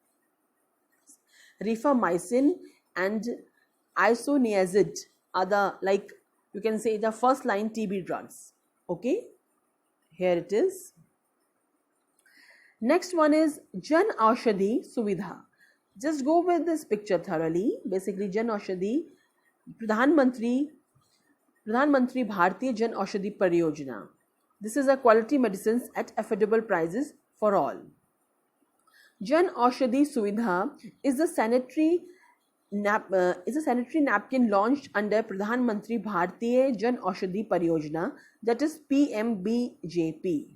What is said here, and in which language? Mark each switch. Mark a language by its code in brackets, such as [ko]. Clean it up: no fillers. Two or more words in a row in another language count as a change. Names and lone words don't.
[en] Rifamycin and isoniazid are the first-line TB drugs. Okay, here it is. Next one is Jan Orshadi Suvidha. Just go with this picture thoroughly. Basically, Jan Orshadi, Pradhan Mantri Pradhan Mantri Bharatiya Jan Aushadhi Pariyojana. This is a quality medicines at affordable prices for all. Jan Aushadhi Suvidha is a sanitary napkin launched under Pradhan Mantri Bharatiya Jan Aushadhi Pariyojana, that is PMBJP.